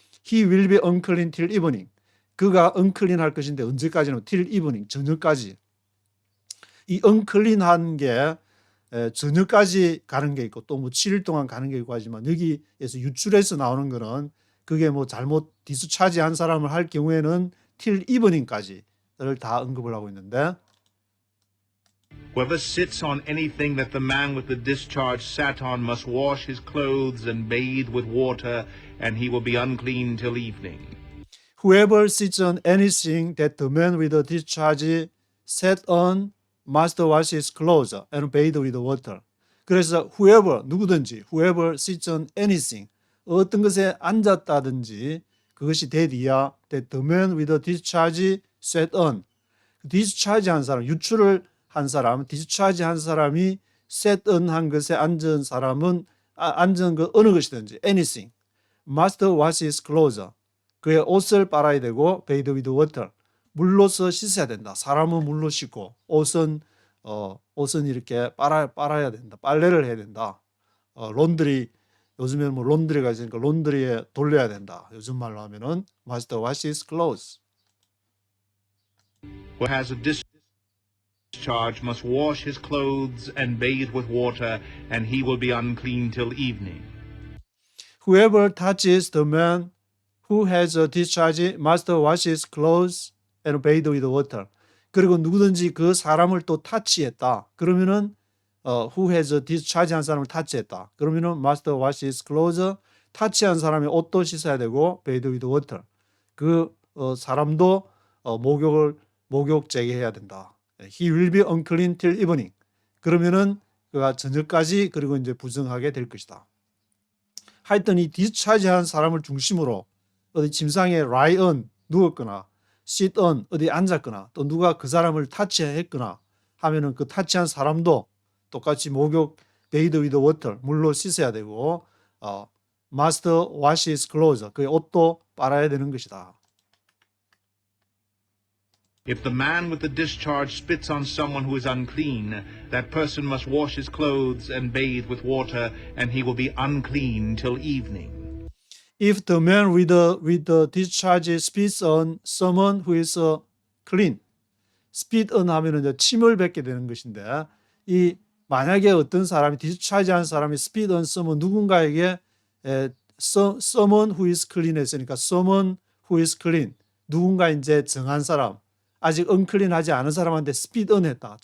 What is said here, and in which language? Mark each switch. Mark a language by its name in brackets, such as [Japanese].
[English] He will be unclean till evening. [Korean] 그가 unclean 할 것인데 언제까지는? [English] till evening, [Korean] 저녁까지. 이 unclean한 게 저녁까지 가는 게 있고, 또 뭐 7일 동안 가는 게 있고 하지만, 여기에서 유출해서 나오는 거는 그게 뭐 잘못 디스차지한 사람을 할 경우에는 [English] till evening [Korean] 까지를 다 언급을 하고 있는데, [English] Whoever sits on anything that the man with the discharge sat on must wash his clothes and bathe with water, and he will be unclean till evening. Whoever sits on anything that the man with the discharge sat on must wash his clothes and bathe with water. 그래서 whoever, [Korean] 누구든지, [English] whoever sits on anything, [Korean] 어떤 것에 앉았다든지, 그것이 [English] that that the man with the discharge sat on. [Korean] discharge 한 사람, 유출을 한 사람, discharge 한 사람이 set on 한 것에 앉은 사람은, 앉은 그 어느 것이든지, anything, [English] must wash his clothes. [Korean] 그의 옷을 빨아야 되고 [English] bathe with water. [Korean] 물로서 씻어야 된다. 사람은 물로 씻고 옷은 이렇게 빨아야 된다. 빨래를 해야 된다. 론드리 요즘에는 뭐 론드리가 있으니까 론드리에 돌려야 된다. 요즘 말로 하면은 [English] must wash his clothes. Who has a discharge must wash his clothes and bathe with water, and he will be unclean till evening. Whoever touches the man who has a discharge must wash his clothes and bathe with water. [Korean] 그리고 누구든지 그 사람을 또 타치했다. 그러면은 who has a discharge 한 사람을 타치했다. 그러면은 [English] must wash his clothes. [Korean] 타치한 사람의 옷도 씻어야 되고 [English] bathe with water. [Korean] 그 사람도 목욕 재개해야 된다. [English] He will be unclean till evening. [Korean] 그러면은 그가 저녁까지 그리고 이제 부정하게 될 것이다. 하여튼 이 디스차지한 사람을 중심으로 어디 침상에 lie on 누웠거나 sit on 어디 앉았거나 또 누가 그 사람을 타치했거나 하면은 그 타치한 사람도 똑같이 목욕 [English] bathe with water [Korean] 물로 씻어야 되고 [English] must wash his clothes [Korean] 그의 옷도 빨아야 되는 것이다. [English] If the man with the discharge spits on someone who is unclean, that person must wash his clothes and bathe with water, and he will be unclean till evening. If the man with the discharge spits on someone who is clean, [Korean] spit on 하면은 이제 침을 뱉게 되는 것인데 이 만약에 어떤 사람이 디스차지한 사람이 spit on someone 누군가에게 [English] someone who is clean [Korean] 했으니까 someone who is clean 누군가 이제 정한 사람 아직 unclean하지 않은 사람한테 spit on 했다.